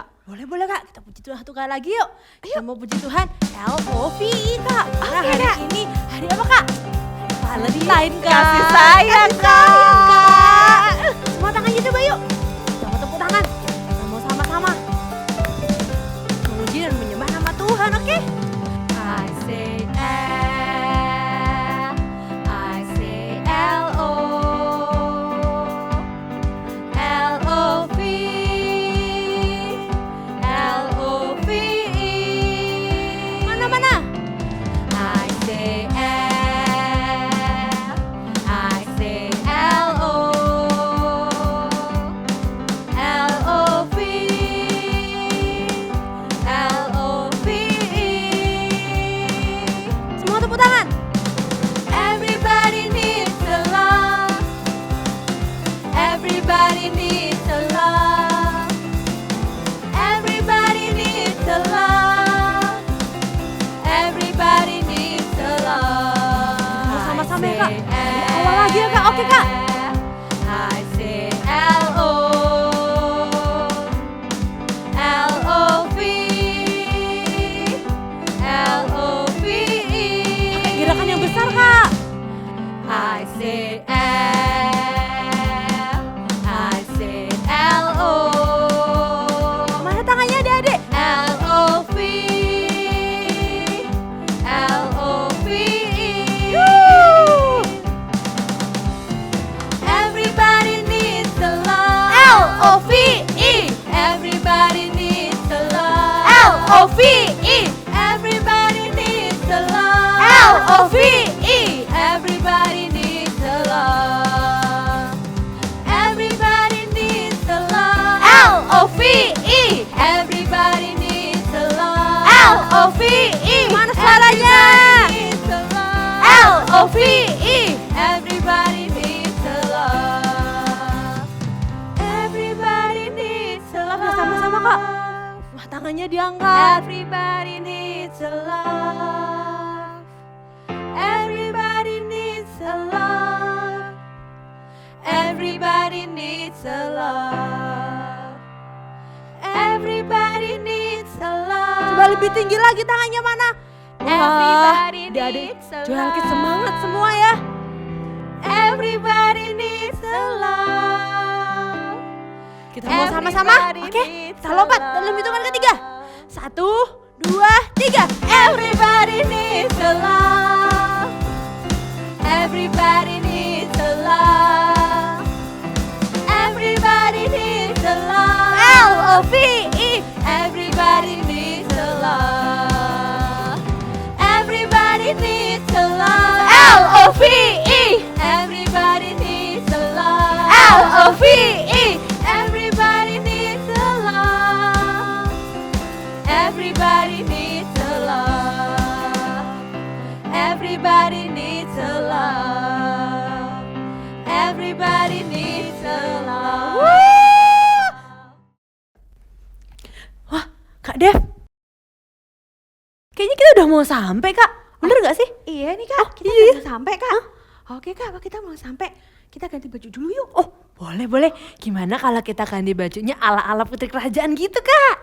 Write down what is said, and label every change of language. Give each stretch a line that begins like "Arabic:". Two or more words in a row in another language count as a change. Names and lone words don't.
Indonesian: Boleh Kak, kita puji Tuhan satu kali lagi yuk. Kita mau puji Tuhan LOVE Kak. Karena Oke, hari Kak. ini hari apa Kak? Valentine Kak. Kasih sayang, Kak. Semua tangannya coba yuk. Kita mau tepuk tangan. Kita mau sama-sama memuji dan menyembah nama Tuhan, oke?
English: I say L, I say L-O, L-O-V, L-O-V-E. Mana? I say L, I say L-O, L-O-V, L-O-V-E.
Indonesian: Semua tepuk tangan.
English: Everybody needs a love. Everybody needs a love. Everybody needs a love. Everybody needs a love.
Indonesian: Sama-sama ya Kak. Dari awal lagi ya Kak. Oke Kak.
English: I say L-O, L-O-V, L-O-V-E.
Indonesian: Pakai gerakan yang besar Kak.
English: I say L, I say L-O.
Indonesian: Mana tangannya adik-adik?
English: L-O-V, L-O-V-E. Everybody needs a love. L-O-V-E. Everybody needs a love. L-O-V-E. Everybody needs a love. L-O-V-E. Everybody needs a love. Everybody needs a love. L-O-V-E. Everybody needs a love. L-O-V-E.
Indonesian: Mana suaranya?
English: L-O-V-E. Everybody needs a love. Everybody needs a love.
Indonesian: Sama-sama Kak. Wah tangannya diangkat.
English: Everybody needs a love. Everybody needs a love. Everybody needs a love. Everybody needs a love.
Indonesian: Coba lebih tinggi lagi tangannya mana?
English: Everybody
Indonesian: adik-adik
English: needs a Joelkit love.
Indonesian: semangat semua ya.
English: Everybody needs a love.
Indonesian: Kita mau sama-sama, oke? Kita lompat dalam hitungan ketiga. 1, 2, 3.
English: Everybody needs a love. Everybody needs a love. Everybody needs a love. L-O-V-E. Everybody needs a love. Everybody needs a love. L-O-V-E. Everybody needs a love. L-O-V-E. Everybody needs a love. Everybody needs a love. Everybody needs a love. Everybody needs a love.
Indonesian: Wah, Kak Dev. Kayaknya kita udah mau sampai Kak. Bener gak sih? Iya nih Kak, kita iya. udah sampai Kak. Oke Kak, kalau kita mau sampai, kita ganti baju dulu yuk. Oh, boleh. Gimana kalau kita ganti bajunya ala-ala putri kerajaan gitu, Kak?